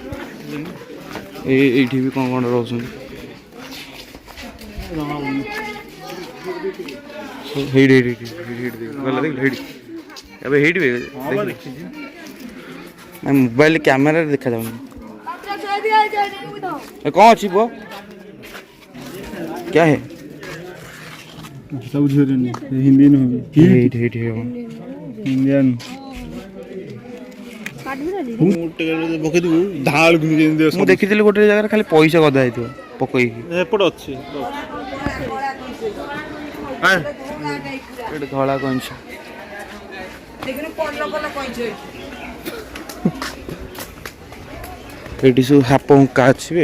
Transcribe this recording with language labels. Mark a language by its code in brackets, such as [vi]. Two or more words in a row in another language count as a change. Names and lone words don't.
[or] ଏଇଠି ବି କ'ଣ କ'ଣ ରହୁଛନ୍ତି? ହେଇଠି ଏବେ ହେଇଠି ମୋବାଇଲ କ୍ୟାମେରାରେ ଦେଖାଯାଉନି। କ'ଣ ଅଛି ପୁଅ? [hi] क्या है? सब हिंदी में इंडियन [or] ମୁଁ ଦେଖିଥିଲି ଗୋଟେ ଜାଗାରେ ଖାଲି ପଇସା ଗଦା ହେଇଥିବ ପକେଇକି। ଏପଟେ ଅଛି ଏଠି ଧଳା କଇଁଛ। ଏଠି ସବୁ ହାପ ହୁଙ୍କା ଅଛି ବେ।